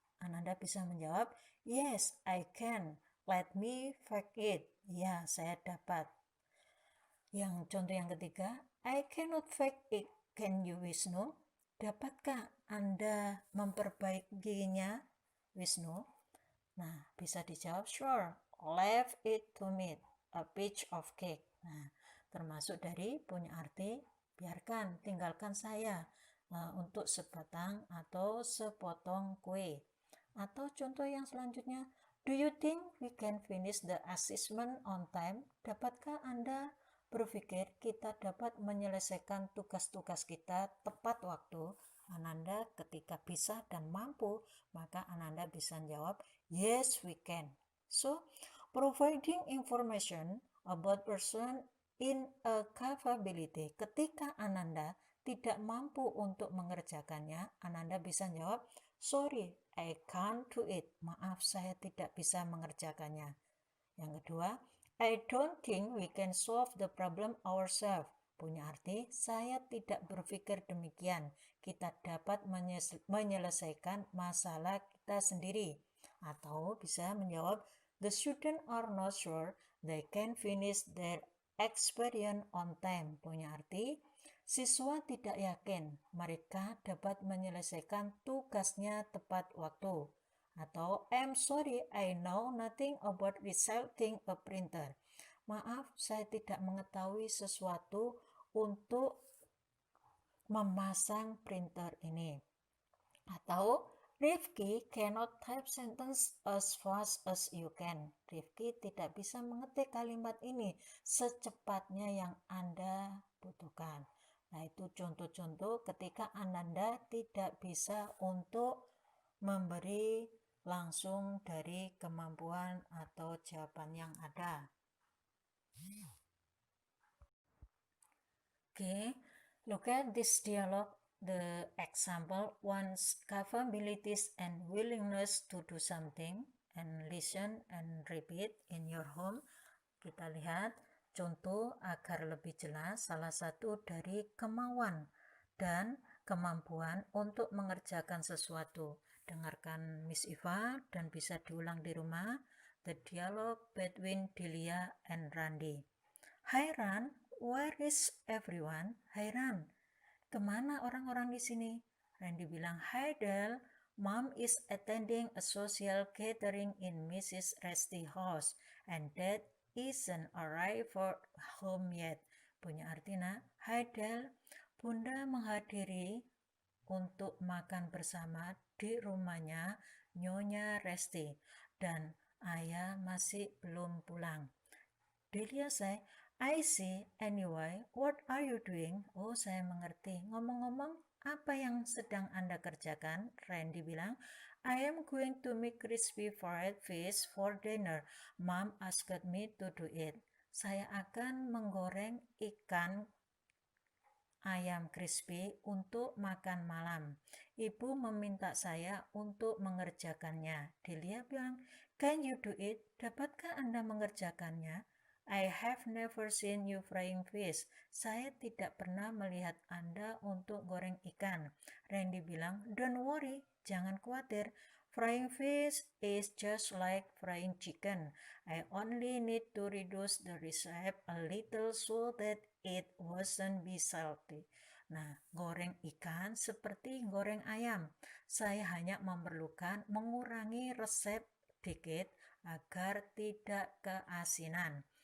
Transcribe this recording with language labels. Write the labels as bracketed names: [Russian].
[Indonesian] Ananda bisa menjawab, [English] yes, I can. Let me fix it. [Indonesian] Ya, saya dapat. Yang contoh yang ketiga, [English] I cannot fix it. Can you, Wisnu? [Indonesian] Dapatkah Anda memperbaikinya, Wisnu? Nah, bisa dijawab, sure. [English] Leave it to me, a piece of cake. [Indonesian] Nah, termasuk dari punya arti, biarkan, tinggalkan saya untuk sebatang atau sepotong kue. Atau contoh yang selanjutnya, [English] do you think we can finish the assessment on time? [Indonesian] Dapatkah Anda berpikir kita dapat menyelesaikan tugas-tugas kita tepat waktu? Ananda ketika bisa dan mampu, maka Ananda bisa jawab, [English] yes, we can. So, providing information about person in a capability. [Indonesian] Ketika Ananda tidak mampu untuk mengerjakannya, Ananda bisa jawab, [English] sorry, I can't do it. [Indonesian] Maaf, saya tidak bisa mengerjakannya. Yang kedua, [English] I don't think we can solve the problem ourselves. [Indonesian] Punya arti, saya tidak berpikir demikian. Kita dapat menyelesaikan masalah kita sendiri. Atau bisa menjawab, [English] the students are not sure they can finish their experience on time. [Indonesian] Punya arti, siswa tidak yakin mereka dapat menyelesaikan tugasnya tepat waktu. [English] Atau I'm sorry, I know nothing about resetting a printer. [Indonesian] Maaf, saya tidak mengetahui sesuatu untuk memasang printer ini. [English] Atau Rifki cannot type sentence as fast as you can. [Indonesian] Rifki tidak bisa mengetik kalimat ini secepatnya yang Anda butuhkan. Nah, itu contoh-contoh ketika Ananda tidak bisa untuk memberi langsung dari kemampuan atau jawaban yang ada. [English] Okay, look at this dialogue. The example, one's capabilities and willingness to do something, and listen and repeat in your home. [Indonesian] Kita lihat contoh agar lebih jelas, salah satu dari kemauan dan kemampuan untuk mengerjakan sesuatu. Dengarkan Miss Iva dan bisa diulang di rumah. [English] The dialogue between Delia and Randy. Hi Ran, where is everyone? [Indonesian] Hai Ran, kemana orang-orang di sini? [English] Randy bilang, hi Del, Mom is attending a social gathering in Mrs. Resti house and Dad isn't arrived for home yet. [Indonesian] Punya arti [English] hi Del, [Indonesian] Bunda menghadiri untuk makan bersama di rumahnya Nyonya Resti dan ayah masih belum pulang. [English] Delia say, I see, anyway, what are you doing? [Indonesian] Oh, saya mengerti. Ngomong-ngomong, apa yang sedang Anda kerjakan? [English] Randy bilang, I am going to make crispy fried fish for dinner. Mom asked me to do it. [Indonesian] Saya akan menggoreng ikan ayam crispy untuk makan malam. Ibu meminta saya untuk mengerjakannya. [English] Delia bilang, can you do it? [Indonesian] Dapatkah Anda mengerjakannya? [English] I have never seen you frying fish. [Indonesian] Saya tidak pernah melihat Anda untuk goreng ikan. Randy bilang, [English] don't worry, [Indonesian] jangan khawatir. [English] Frying fish is just like frying chicken. I only need to reduce the recipe a little so that it wasn't be salty. [Indonesian] Nah, goreng ikan seperti goreng ayam. Saya hanya memerlukan mengurangi resep dikit agar tidak keasinan.